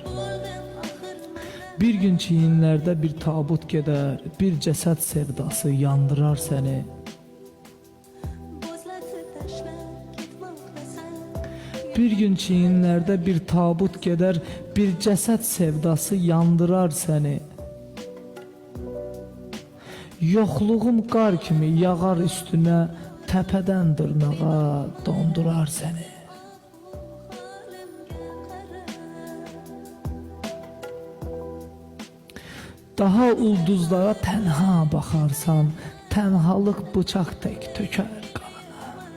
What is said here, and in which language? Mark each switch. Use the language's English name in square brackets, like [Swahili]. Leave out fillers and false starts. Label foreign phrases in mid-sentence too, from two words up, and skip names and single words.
[Turkish] Bir gün çiyinlerde bir tabut gider. Bir ceset sevdası yandırar seni. Bir gün çiyinlerde bir tabut gider. Bir ceset sevdası yandırar seni. [Azerbaijani] Yoxluğum qar kimi yağar üstüne, təpədən dırnağa dondurar seni. Daha ulduzlara tənha baxarsan, tənhalıq bıçaq tək tökər qanına.